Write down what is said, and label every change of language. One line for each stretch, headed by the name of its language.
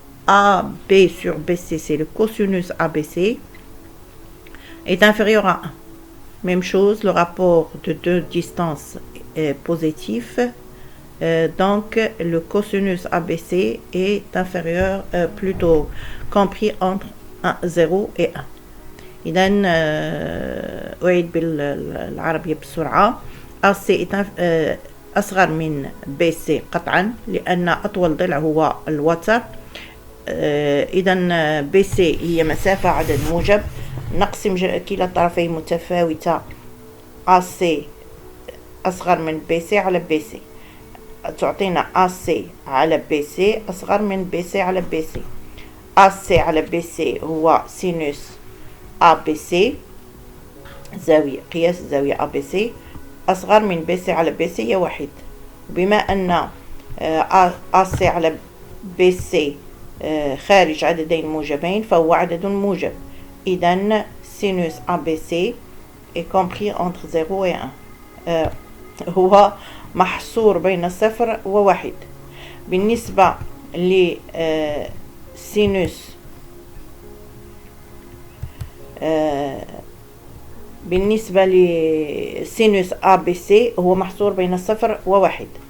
French: AB sur BC, c'est le cosinus ABC, est inférieur à 1. Même chose, le rapport de deux distances est positif. Donc, le cosinus ABC est inférieur, plutôt compris entre 0 et 1.
Arabic: إذا أعيد بالعربية بسرعة. AC أصغر من BC قطعا لأن أطول ضلع هو الوتر. إذا BC هي مسافة عدد موجب، نقسم كلا الطرفين متفاوتة. AC أصغر من BC على BC تعطينا AC على BC أصغر من BC على BC. AC على BC هو سينوس ABC، زاوية قياس الزاوية ABC أصغر من BC على BC هي 1. بما أن AC على BC خارج عددين موجبين فهو عدد موجب.
French: إذن sinus ABC est compris entre 0 et 1.
Arabic: هو محصور بين 0 و1. بالنسبة لسينوس بالنسبة لسينوس ABC هو محصور بين 0 و1.